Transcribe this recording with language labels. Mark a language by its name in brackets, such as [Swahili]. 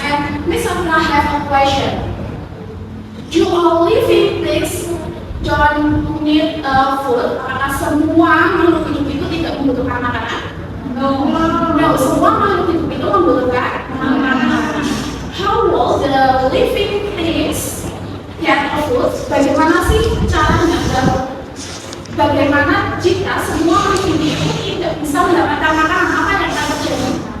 [English] And Miss Afina have a question. Do all living things don't need food? [Indonesian] Apakah semua makhluk hidup itu tidak membutuhkan makanan? No, semua makhluk hidup itu membutuhkan makanan. [English] How will the living things get food? [Indonesian] Bagaimana sih caranya? Bagaimana jika semua makhluk hidup itu tidak bisa mendapatkan makanan? Apa yang akan terjadi?